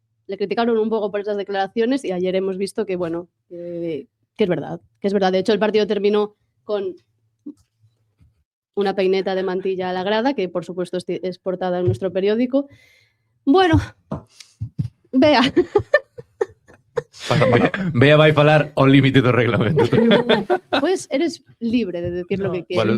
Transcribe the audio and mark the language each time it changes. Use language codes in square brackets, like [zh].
[es] Le criticaron un poco por esas declaraciones y ayer hemos visto que, bueno, que es verdad, que es verdad. De hecho, el partido terminó con una peineta de Mantilla a la grada, que por supuesto es portada en nuestro periódico. Bueno, Bea. [gl] Bea vai falar ao límite do reglamento. [es] Pues eres libre de decir lo que quieras.